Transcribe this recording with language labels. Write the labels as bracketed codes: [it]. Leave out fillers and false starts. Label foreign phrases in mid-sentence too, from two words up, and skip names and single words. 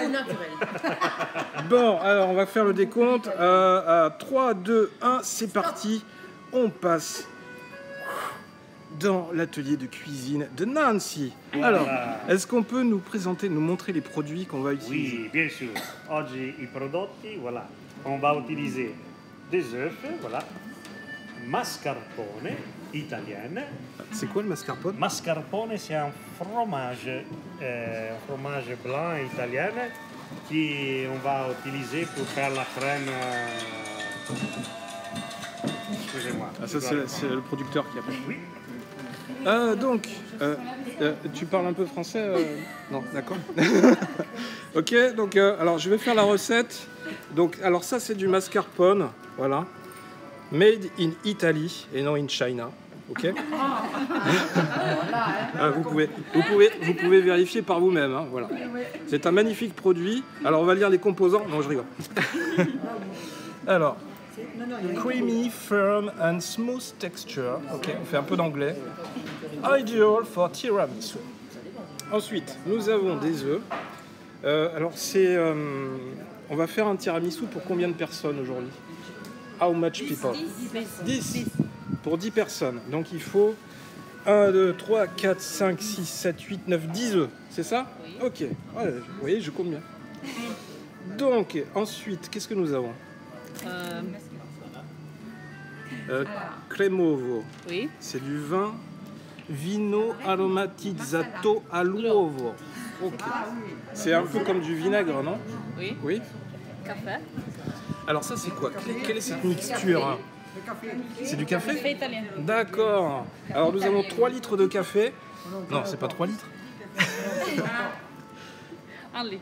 [fr] Bon, alors on va faire le décompte. À 3, 2, 1, c'est parti. On passe dans l'atelier de cuisine de Nancy. Alors, est-ce qu'on peut nous présenter, nous montrer les produits qu'on va utiliser? Oui, bien sûr. [it] Oggi i prodotti, [fr] voilà. On va utiliser des œufs, voilà. Mascarpone italienne. C'est quoi le mascarpone? Mascarpone, c'est un fromage blanc italien qu'on va utiliser pour faire la crème. Excusez-moi. Ah, ça, c'est le producteur qui a fait. Oui. Donc, tu parles un peu français Non, d'accord. Ok, donc, alors je vais faire la recette. Donc, alors ça, c'est du mascarpone, voilà. [en] Made in Italy [fr] et non in China. Ok. Vous pouvez vérifier par vous-même. Hein, voilà. C'est un magnifique produit. Alors, on va lire les composants. Non, je rigole. Alors. [en] Creamy, firm and smooth texture. [fr] Ok, on fait un peu d'anglais. [en] Ideal for tiramisu. [fr] Ensuite, nous avons des œufs. Alors, on va faire un tiramisu pour combien de personnes aujourd'hui? [en] How much people? 10. [fr] Pour 10 personnes. Donc, il faut 1, 2, 3, 4, 5, 6, 7, 8, 9, 10 œufs. C'est ça? Ok. Ouais, vous voyez, je compte bien. Donc, ensuite, qu'est-ce que nous avons? Cremovo. Oui. C'est du vin [it] vino aromatizzato all'uovo. [fr] Ok. C'est un peu comme du vinaigre, non? Oui. Oui. Café. Alors ça, c'est quoi? Quelle est cette mixture? C'est du café? Café italien. D'accord. Alors nous avons 3 litres de café. Non, c'est pas 3 litres. 1 litre.